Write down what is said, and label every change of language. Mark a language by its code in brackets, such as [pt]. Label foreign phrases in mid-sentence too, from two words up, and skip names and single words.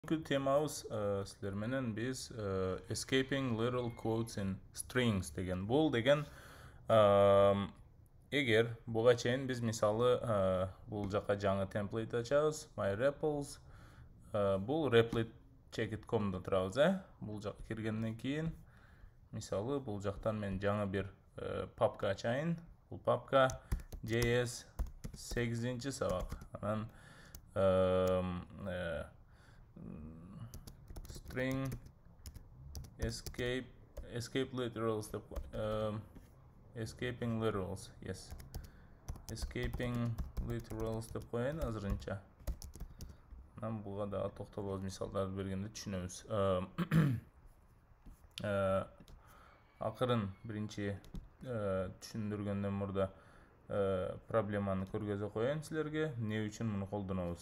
[ky] Бүгүнкү темабыз силер менен биз [en] escaping literal quotes in strings [ky] деген. Бул деген эгер буга чейин биз мисалы бул жака жаңы темплейт ачабыз, myRepls. Бул replit.checkit.com'да турабыз, Бул жака киргенден кийин мисалы бул жактан мен жаңы бир папка ачайын. Бул папка JS 8-ci сабак. Анан [en] string escape literals escaping literals, yes, escaping literals [ky] деп коеюн азырынча. Анан буга да токтолобуз, мисалдарды бергенде түшүнөбүз. Акырын биринчи түшүндүргөндөн мурда проблеманы көргөзө коеюн силерге, эмне үчүн муну колдонобуз.